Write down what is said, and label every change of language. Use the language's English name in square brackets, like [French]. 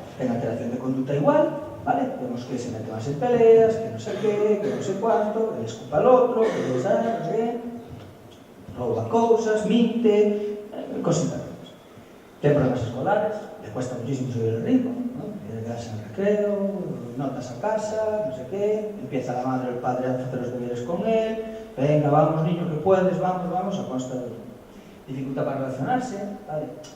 [Galician] Ten alteración de conduta igual, vale? Vemos que se mete máis en peleas, que non sei qué, que non sei cuánto, [Spanish] que le escupa al outro, [Galician] que le sabe, non sei qué, rouba cousas, minte, cositas. [Spanish] Ten problemas escolares, le cuesta muchísimo subir el ritmo, ¿no? Quiere quedarse en el recreo, notas a casa, no sé qué, empieza la madre o el padre a hacer los deberes con él, venga, vamos niño, que puedes, vamos, a consta de dificultad para relacionarse, ¿vale?